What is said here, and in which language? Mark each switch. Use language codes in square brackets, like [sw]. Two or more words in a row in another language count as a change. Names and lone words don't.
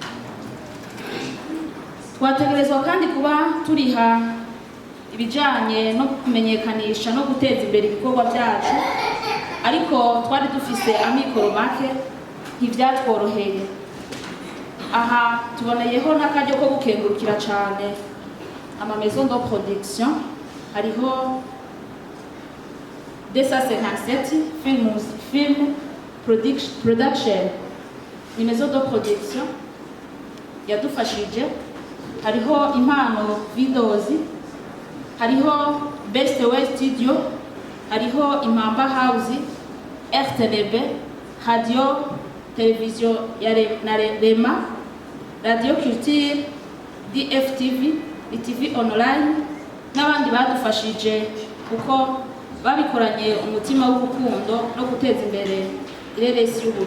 [rn] twategerezwa kandi kuba turiha ibijanye no kumenyekanisha no guteza imbere ibikorwa byacu ariko twari dufise amikoro make ntivyatworoheye aha tuboneyeho n'akaryo ko gukengurukira cyane ama [fr] maison de production [rn] hariho 257 film production ni [fr] maison de production [rn] yadufashije hariho impano videos hariho best way studio hariho impamba house RTNB radio television ya Rema radio culture DFTV TV online n'abandi badufashije kuko babikoranye umutima w'urukundo no guteza imbere ireresi y'u